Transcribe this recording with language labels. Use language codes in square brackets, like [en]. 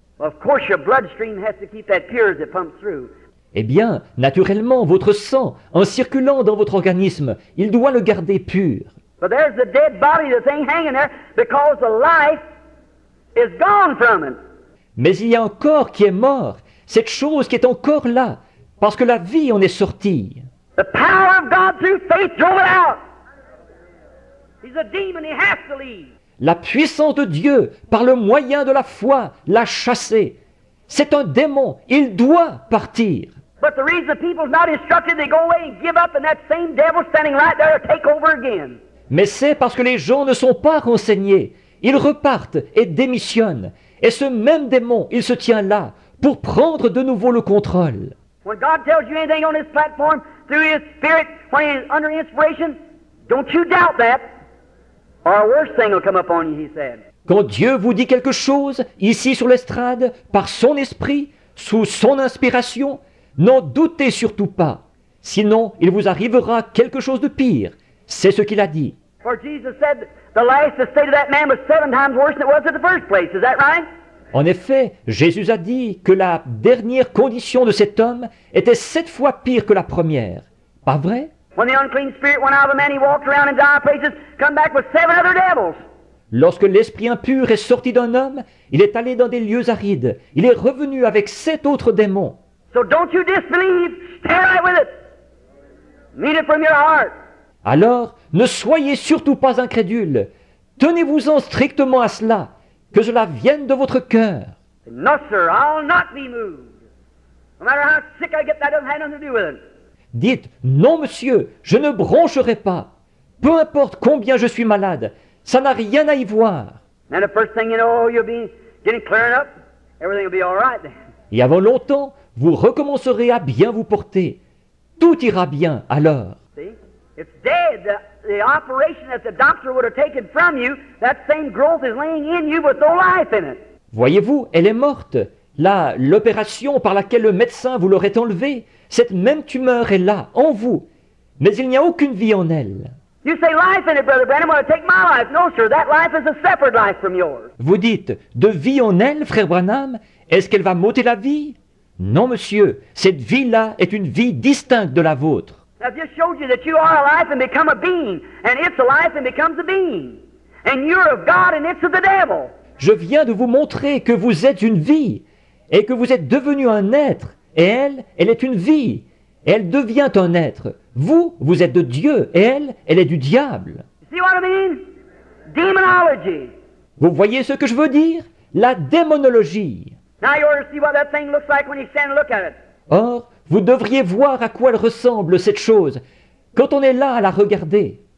[en] Well, of course your bloodstream has to keep that pure as it pumps through. [fr] Eh bien, naturellement, votre sang, en circulant dans votre organisme, il doit le garder pur. [en] But there's the dead body, the thing hanging there, because the life is gone from it. [fr] Mais il y a un corps qui est mort, cette chose qui est encore là, parce que la vie en est sortie. [en] The power of God through faith drove it out. He's a demon, he has to leave. [fr] La puissance de Dieu, par le moyen de la foi, l'a chassé. C'est un démon, il doit partir. [en] But the reason the people's not instructed, they go away and give up, and that same devil standing right there to take over again. [fr] Mais c'est parce que les gens ne sont pas renseignés. Ils repartent et démissionnent. Et ce même démon, il se tient là pour prendre de nouveau le contrôle. [en] When God tells you anything on this platform through His Spirit, when He's under inspiration, don't you doubt that, or a worse thing will come upon you, He said. [fr] Quand Dieu vous dit quelque chose, ici sur l'estrade, par son esprit, sous son inspiration, n'en doutez surtout pas. Sinon, il vous arrivera quelque chose de pire. C'est ce qu'il a dit. [en] For Jesus said the last state of that man was 7 times worse than it was in the first place. Is that right? [fr] En effet, Jésus a dit que la dernière condition de cet homme était 7 fois pire que la première. Pas vrai? [en] When the unclean spirit went out of the man, he walked around in dire places, come back with 7 other devils. [fr] Lorsque l'esprit impur est sorti d'un homme, il est allé dans des lieux arides. Il est revenu avec 7 autres démons. [en] So don't you disbelieve, stay right with it. Mean it from your heart. [fr] Alors, ne soyez surtout pas incrédules. Tenez-vous-en strictement à cela, que cela vienne de votre cœur. [en] No, sir, I'll not be moved. No matter how sick I get, that doesn't have nothing to do with it. [fr] Dites, non monsieur, je ne broncherai pas. Peu importe combien je suis malade, ça n'a rien à y voir. [en] And the first thing you know, you'll be getting clearing up. Everything will be all right then. [fr] Et avant longtemps, vous recommencerez à bien vous porter. Tout ira bien alors. [en] See? It's dead. The operation that the doctor would have taken from you, that same growth is laying in you with no life in it. [fr] Voyez-vous, elle est morte. Là, l'opération par laquelle le médecin vous l'aurait enlevée, cette même tumeur est là, en vous. Mais il n'y a aucune vie en elle. [en] You say life in it, Brother Branham, want to take my life. No, sir, that life is a separate life from yours. [fr] Vous dites, de vie en elle, frère Branham, est-ce qu'elle va m'ôter la vie? Non, monsieur, cette vie-là est une vie distincte de la vôtre. [en] I've just showed you that you are a life and become a being, and it's a life and becomes a being. And you're of God and it's of the devil. [fr] Je viens de vous montrer que vous êtes une vie, et que vous êtes devenu un être, et elle est une vie, et elle devient un être. Vous, vous êtes de Dieu, et elle est du diable. [en] See what I mean? Demonology. [fr] Vous voyez ce que je veux dire? La démonologie. [en] Now you ought to see what that thing looks like when you stand and look at it. [fr] Or, vous devriez voir à quoi elle ressemble, cette chose, quand on est là à la regarder.